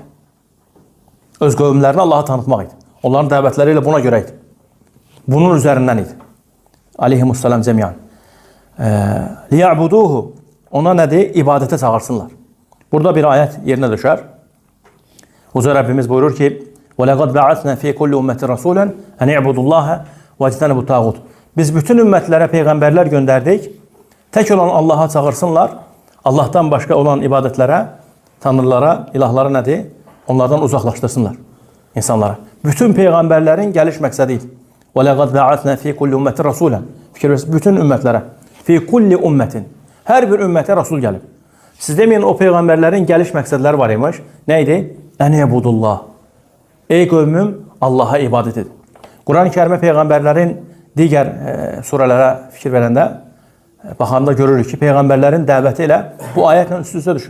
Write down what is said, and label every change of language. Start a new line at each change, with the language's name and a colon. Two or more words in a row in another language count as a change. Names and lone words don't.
Azerbaijani: Öz qövmlərinə Allahı tanıtmaq idi. Onların dəvətləri ilə buna görə idi. Bunun üzərindən idi.
Arabic: عليهم السلام جميعا.
Azerbaijani: Liya'buduhu. Ona nədir? İbadətə çağırsınlar. Burada bir ayət yerinə düşər. Uca Rəbbimiz buyurur ki,
Arabic: وَلَقَدْ بَعَثْنَا فِي كُلِّ أُمَّةٍ رَسُولًا أَنِ اعْبُدُوا اللّٰهَ وَاجْتَنِبُوا الطَّاغُوتَ.
Azerbaijani: Biz bütün ümmətlərə peyğəmbərlər göndərdik. Tək olan Allaha çağırsınlar. Allahdan başqa olan ibadətlərə, tanrılara, ilahlara nədir? Onlardan uzaqlaşdırsınlar insanlara. Bütün peyğəmbərlərin gəliş məqsədi idi.
Arabic: وَلَقَدْ بَعَثْنَا فِي كُلِّ أُمَّةٍ رَسُولًا.
Azerbaijani: Fikir verirsiniz, bütün ümmətlərə.
Arabic: فِي كُلِّ أُمَّةٍ.
Azerbaijani: Hər bir ümmətə Rasul gəlib. Siz deməyin, o peyğəmbərlərin gəliş məqsədləri var imiş. Nə idi?
Arabic: أن اعبدوا الله.
Azerbaijani: Ey qövmüm, Allaha ibadət edin. Quran-ı Kərimə peyğəmbərlərin digər surələrə fikir verəndə baxanda görürük ki, peyğəmbərlərin dəvəti ilə bu ayətlə üst-üstə düşür.